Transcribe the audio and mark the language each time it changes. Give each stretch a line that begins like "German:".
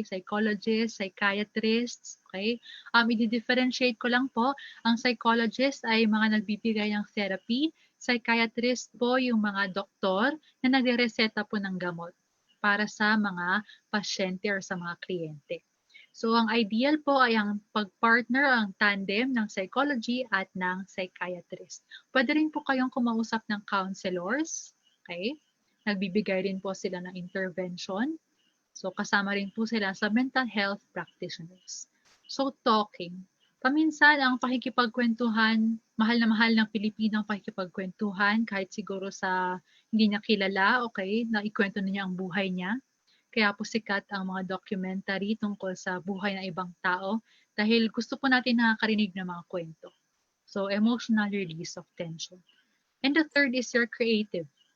English: Psychologists, psychiatrists. Okay?
Filipino: I-differentiate ko lang po, ang psychologist ay mga nagbibigay ng therapy, psychiatrist po yung mga doktor na nagre-reseta po ng gamot para sa mga pasyente or sa mga kliyente. So, ang ideal po ay ang pag-partner, ang tandem ng psychology at ng psychiatrist. Pwede rin po kayong kumausap ng counselors. Okay? Nagbibigay rin po sila ng intervention. So, kasama rin po sila sa mental health practitioners. So, talking. Paminsan, ang pakikipagkwentuhan, mahal ng Pilipino ang pakikipagkwentuhan, kahit siguro sa hindi niya kilala, okay, na ikwento niya ang buhay niya. Kaya po sikat ang mga documentary tungkol sa buhay ng ibang tao dahil gusto po natin nakakarinig ng mga kwento.
English: So, emotional release of tension. And the third is your creative.